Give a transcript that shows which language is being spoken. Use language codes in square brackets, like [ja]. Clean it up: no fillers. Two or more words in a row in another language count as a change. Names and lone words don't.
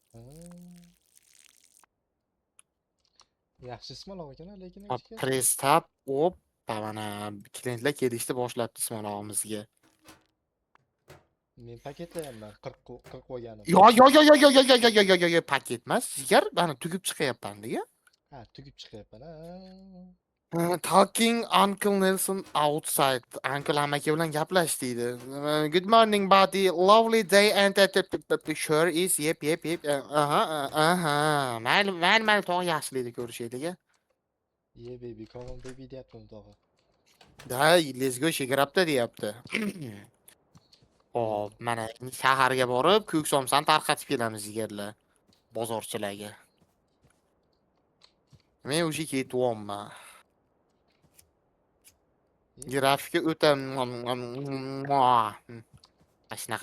[uz] Yaxshi ismaloq ekan, lekin Hop, [en] press tab, [uz] mana klientlar kelishdi boshlabdi ismalog'imizga. Men paketlayapman 40 qo'yganim. Yo, paket emas, jigar, mana tugib chiqyapman degan. Ha, tugib chiqyapman, ha. [en] Talking Uncle Nelson outside. [uz] Uncle amaki bilan gaplash deydi. [en] Good morning, buddy. Lovely day and sure is. Yep. [uz] Mayli, tog'a yaxshilaydi ko'rishaylik. [en] Yeah, baby, come on, baby [uz] deyapman tog'a. Da, [en] let's go [uz] shigrabda deyapti. Hop, mana shaharga borib, ko'k somsani tarqatib kelamiz jigarlar. Bozorchilarga. Men o'sha ketyapman. Grafika o'ta shunaqa.